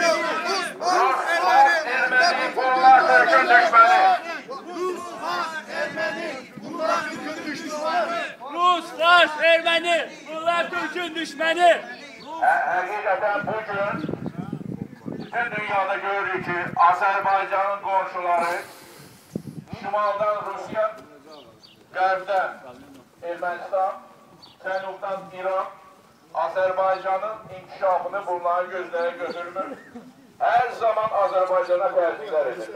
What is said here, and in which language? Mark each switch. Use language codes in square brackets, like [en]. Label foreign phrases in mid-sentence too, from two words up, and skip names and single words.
[tr] Rus Fars, Ermeni bunlar Türk'ün düşmanı. Rus Fars Ermeni. Bunlar Türk'ün düşmanı. Rus Fars Ermeni. Bunlar Türk'ün düşmanı. Hakikaten bugün bütün dünyada görürük ki Azerbaycan'ın komşuları şimaldan Rusya, [az] qərbdən Ermənistan, cənubdan İran, [tr] Azerbaycan'ın inkişafını bunların gözleri götürmür. Her zaman [az] Azerbaycan'a təhdidlər edirlər.